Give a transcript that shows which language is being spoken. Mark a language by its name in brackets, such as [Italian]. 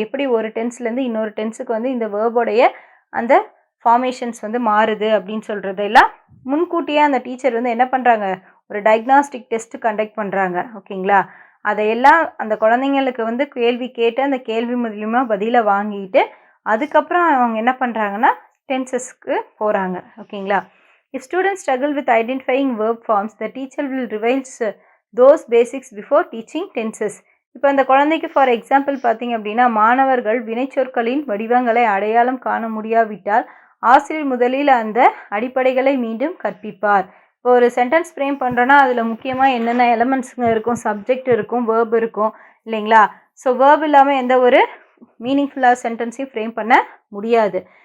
[Tamil] எப்படி ஒரு டென்ஸ்லேருந்து இன்னொரு டென்ஸுக்கு வந்து இந்த வேர்போடைய அந்த ஃபார்மேஷன்ஸ் வந்து மாறுது அப்படின்னு சொல்கிறதெல்லாம் முன்கூட்டியே அந்த டீச்சர் வந்து என்ன பண்ணுறாங்க, ஒரு டயக்னாஸ்டிக் டெஸ்ட்டு கண்டக்ட் பண்ணுறாங்க. ஓகேங்களா? அதையெல்லாம் அந்த குழந்தைங்களுக்கு வந்து கேள்வி கேட்டு அந்த கேள்வி மூலிமா பதிலை வாங்கிட்டு அதுக்கப்புறம் அவங்க என்ன பண்ணுறாங்கன்னா டென்சஸ்க்கு போகிறாங்க. ஓகேங்களா? [English] If students struggle with identifying verb forms, the teacher will revise those basics before teaching tenses. [Tamil] இப்போ அந்த குழந்தைக்கு ஃபார் எக்ஸாம்பிள் பார்த்தீங்க அப்படின்னா, மாணவர்கள் வினைச்சொற்களின் வடிவங்களை அடையாளம் காண முடியாவிட்டால் ஆசிரியர் முதலில் அந்த அடிப்படைகளை மீண்டும் கற்பிப்பார். இப்போ ஒரு சென்டென்ஸ் ஃப்ரேம் பண்ணுறோன்னா அதில் முக்கியமாக என்னென்ன எலமெண்ட்ஸுங்க இருக்கும், சப்ஜெக்ட் இருக்கும், வேர்ப் இருக்கும் இல்லைங்களா? ஸோ வேர்ப் இல்லாமல் எந்த ஒரு மீனிங்ஃபுல்லாக சென்டென்ஸையும் ஃப்ரேம் பண்ண முடியாது.